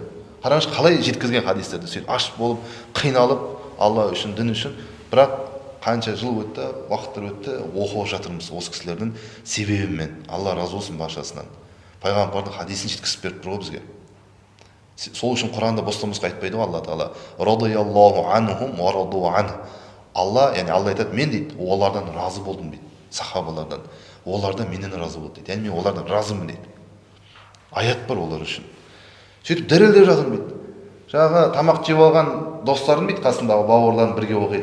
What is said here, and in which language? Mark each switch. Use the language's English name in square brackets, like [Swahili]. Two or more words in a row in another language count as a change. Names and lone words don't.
[Kazakh] Қараңызшы қалай жеткізген хадистерді. Сөйтіп аш болып, қиналып, Алла үшін, дін үшін, бірақ қанша жыл өтті, уақыттар өтті, оқып жатырмыз осы кісілердің себебімен. Алла разы болсын баршасынан. Пайғамбардың хадисін жеткізіп беріп тұр ғой бізге. Сол үшін Құранда бостан-босқа айтпайды ғой Алла Тағала. [Arabic] رضي الله عنهم ورضوا عنه. [Kazakh] Алла, яғни Алла айтады, мен дейді, олардан разы болдым дейді, сахабалардан. Олар да менен разы болды дейді. Яғни мен олардан разымын дейді. Аят бар олар үшін. Сөйтіп дірілдеп жатырмын дейді. Жаңағы тамақ жеп алған достарым дейді, қасымдағы бауырларым бірге оқиды.